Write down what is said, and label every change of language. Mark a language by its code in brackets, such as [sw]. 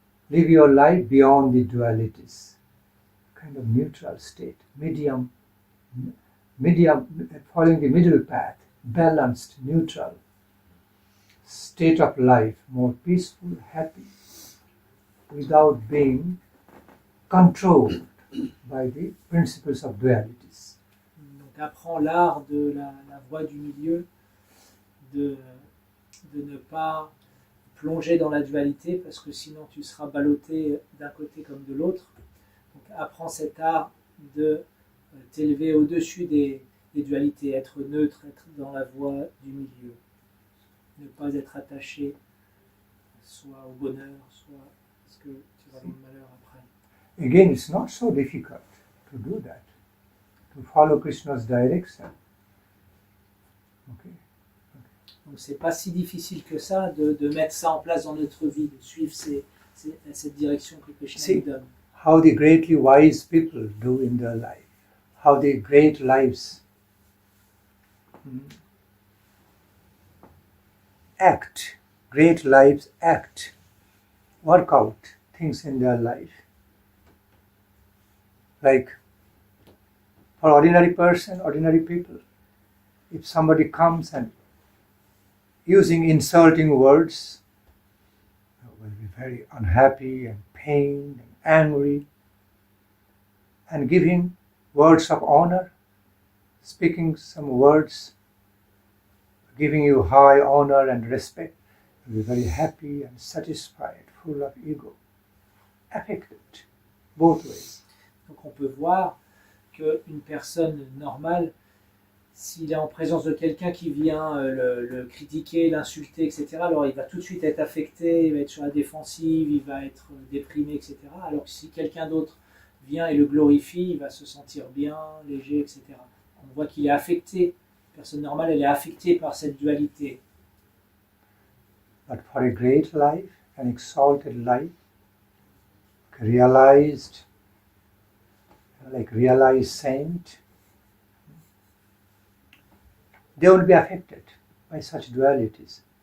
[en] Live your life beyond the dualities. Kind of neutral state, medium, following the middle path, balanced, neutral state of life, more peaceful, happy, without being controlled by the principles of dualities. [fr] Donc apprends l'art de la voie du milieu, de ne pas plonger dans la dualité parce que sinon tu seras ballotté d'un côté comme de l'autre. Donc apprends cet art de t'élever au-dessus des dualités, être neutre, être dans la voie du milieu. Ne pas être attaché soit au bonheur, soit parce que tu vas dans le malheur après. [en] Again, it's not so difficult to do that, to follow Krishna's direction. Okay. [fr] Donc c'est pas si difficile que ça de mettre ça en place dans notre vie, de suivre cette direction que Krishna nous donne. [en] How the greatly wise people do in their life, how the great lives act, great lives act, work out things in their life. Like for ordinary person, ordinary people, if somebody comes and using insulting words, will be very unhappy and pained and angry, and giving words of honor, speaking some words, giving you high honor and respect, will be very happy and satisfied, full of ego, affected, both ways. [fr] Donc on peut voir qu'une personne normale, s'il est en présence de quelqu'un qui vient le critiquer, l'insulter, etc., alors il va tout de suite être affecté, il va être sur la défensive, il va être déprimé, etc. Alors que si quelqu'un d'autre vient et le glorifie, il va se sentir bien, léger, etc. On voit qu'il est affecté. La personne normale, elle est affectée par cette dualité. [en] But for a great life, an exalted life, realized saint, they will be affected by such dualities.